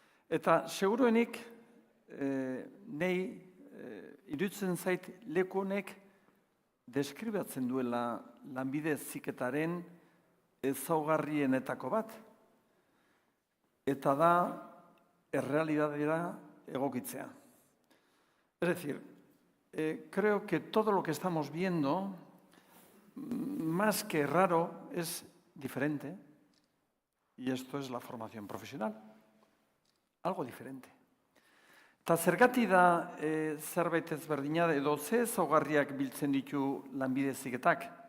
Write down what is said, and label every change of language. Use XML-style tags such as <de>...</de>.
<eu>Eta seguruenik nei iruditzen zait leku honek deskribatzen duela lanbide heziketaren ezaugarrienetako bat, eta da errealidadera egokitzea.</eu> <es>Es decir, creo que todo lo que estamos viendo, más que raro, es diferente, y esto es la formación profesional, algo diferente.</es> <eu>Eta zergatik da zerbait ezberdina edo ze ezaugarriak biltzen ditu lanbide heziketak?</eu>